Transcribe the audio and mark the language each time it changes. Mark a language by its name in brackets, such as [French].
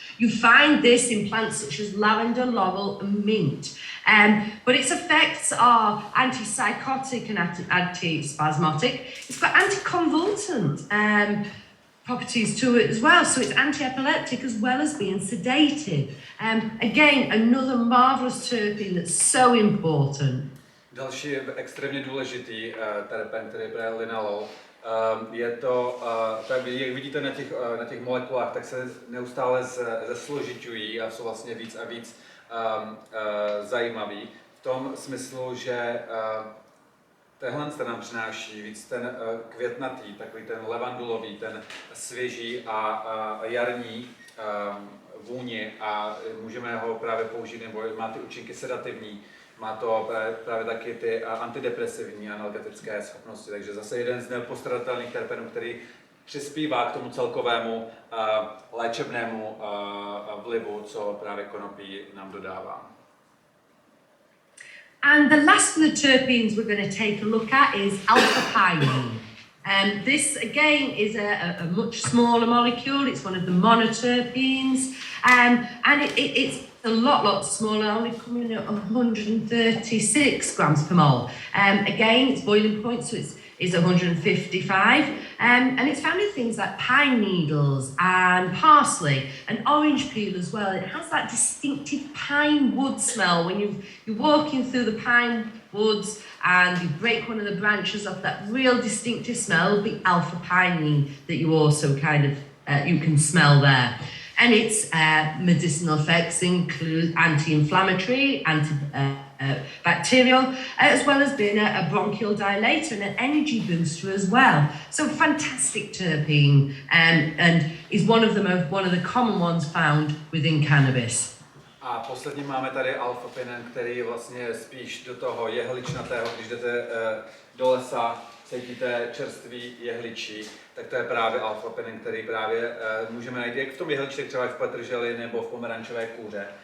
[English] You find this in plants such as lavender, laurel and mint. But its effects are antipsychotic and antispasmodic. It's got anticonvulsant properties to it as well, so it's anti-epileptic as well as being sedative. Again, another marvellous terpene that's so important. [Czech] Další extrémně důležitý terpen, který je právě linalool, je to, tak jak vidíte na těch molekulách, tak se neustále zesložiťují a jsou vlastně víc a víc zajímavý. V tom smyslu, že tenhle nám přináší víc ten květnatý, takový ten levandulový, ten svěží a jarní vůni a můžeme ho právě použít, nebo má ty účinky sedativní. Má to právě taky ty antidepresivní analgetické schopnosti, takže zase jeden z nepostradatelných terpenů, který přispívá k tomu celkovému léčebnému vlivu, co právě konopí nám dodává. [English] And the last of the terpenes we're going to take a look at is alpha-pinene. This again is a much smaller molecule. It's one of the monoterpenes, and it's a lot smaller, only coming at 136 grams per mole. Again, its boiling point so is 155, and it's found in things like pine needles and parsley and orange peel as well. It has that distinctive pine wood smell when you're walking through the pine woods and you break one of the branches off. That real distinctive smell, the alpha-pinene that you also kind of you can smell there. And its medicinal effects include anti-inflammatory, antibacterial, as well as being a bronchial dilator and an energy booster as well. So fantastic terpene, and is one of the common ones found within cannabis. [Czech] A poslední máme tady alfa-pinen, který je vlastně spíš do toho jehličnatého, když jdete do lesa, cítíte čerstvý jehličí, tak to je právě alfa-pinen, který právě můžeme najít jak v tom jehliči, třeba v petrželi nebo v pomerančové kůře.